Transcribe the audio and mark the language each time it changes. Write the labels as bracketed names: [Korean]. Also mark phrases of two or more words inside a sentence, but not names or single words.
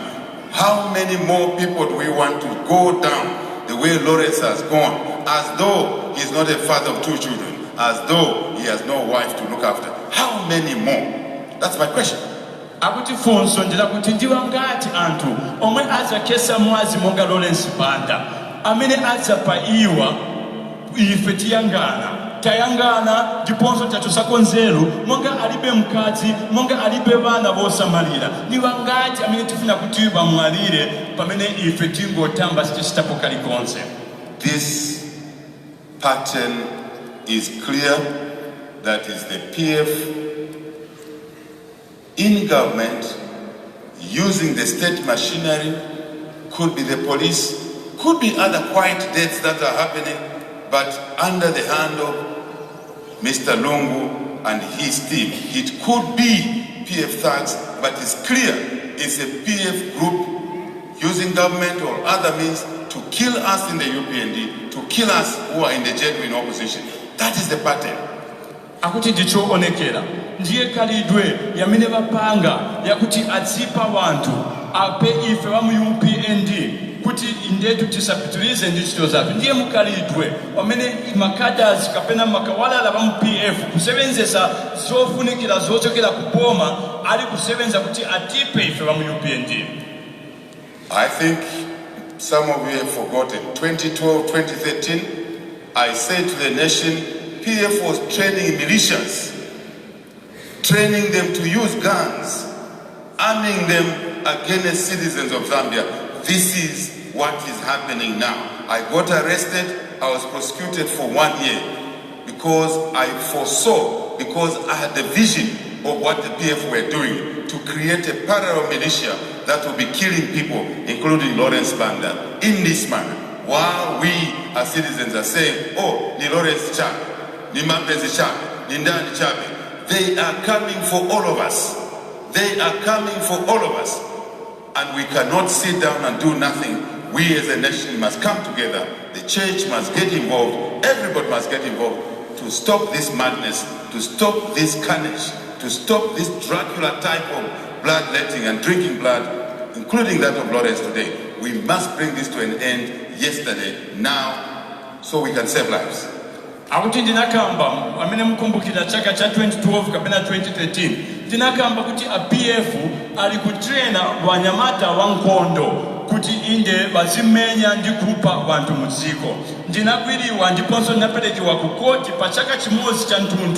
[English] How many more people do we want to go down the way Lawrence has gone, as though he's not a father of 2 children, as though he has no wife to look after? How many more? That's my question. [Nyanja] Akuti fonso ndila kuti ndiwa ngati anthu omwe azakesa mwazi monga Lawrence Banda amene azapaiwa ife tayangana ndiponso tatusako nzeru monga alibe mkazi monga alibe bana bosamalira ndiwa ngati amene tifuna kuti bamwalire pamene ife tingotamba sichitapo kalikonse. [English] This pattern is clear. That is the PF in government using the state machinery, could be the police, could be other quiet deaths that are happening, but under the hand of Mr. Lungu and his team. It could be PF thugs, but it's clear it's a PF group using government or other means to kill us in the UPND, to kill us who are in the genuine opposition. That is the pattern. [Nyanja] Akuti ndicho onekera ndiye kalidwe yamene bapanga yakuti atsipa wantu ape ife wa mu UPND kuti indetu tisapitilize ndichito zathu ndiye mukalidwe wamene makadazi kapena makawalala ba mu PF kusebenzesa zofunikira zochokera kupoma ali kusebenza kuti atipe ife wa mu UPND. [English] I think some of you have forgotten. 2012, 2013, I said to the nation, PF was training militias, training them to use guns, arming them against citizens of Zambia. This is what is happening now. I got arrested, I was prosecuted for 1 year because I foresaw, because I had the vision of what the PF were doing to create a parallel militia that will be killing people, including Lawrence Banda, in this manner. While we as citizens are saying, [Nyanja] oh, ni Lawrence Chabe, ni Mapenzi Chabe, ni Ndani Chabe. [English] They are coming for all of us. They are coming for all of us. and we cannot sit down and do nothing. We as a nation must come together. The church must get involved. Everybody must get involved to stop this madness, to stop this carnage, to stop this Dracula type of bloodletting and drinking blood, including that of Lawrence today. We must bring this to an end yesterday, now, so we can save lives. [Nyanja] Akuti ndinakamba amene mkumbukira chaka cha 2012 kapena 2013 ndinakamba kuti APF ali kutraina wanyamata wa nkhondo kuti inde bazimenya ndi kupha wanthu mudziko. Ndinakwiriwa ndiponso ndinaperekiwa ku koti pa chaka chimodzi cha mtunthu.